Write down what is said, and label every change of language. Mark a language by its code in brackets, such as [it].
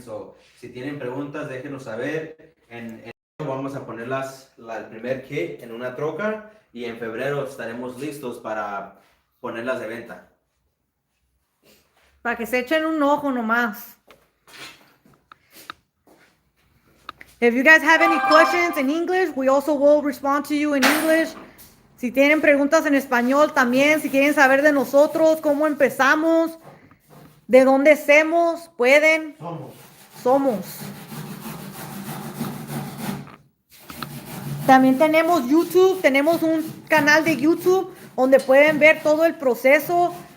[es] So, si tienen preguntas, déjenos saber. En vamos a poner el primer kit en una troca y en febrero estaremos listos para ponerlas de venta. Para que se echen un ojo nomás. [en] If you guys have any questions in English, we also will respond to you in English. [es] Si tienen preguntas en español también, si quieren saber de nosotros, cómo empezamos, de dónde somos, pueden. Somos. También tenemos YouTube, tenemos un canal de YouTube donde pueden ver todo el proceso.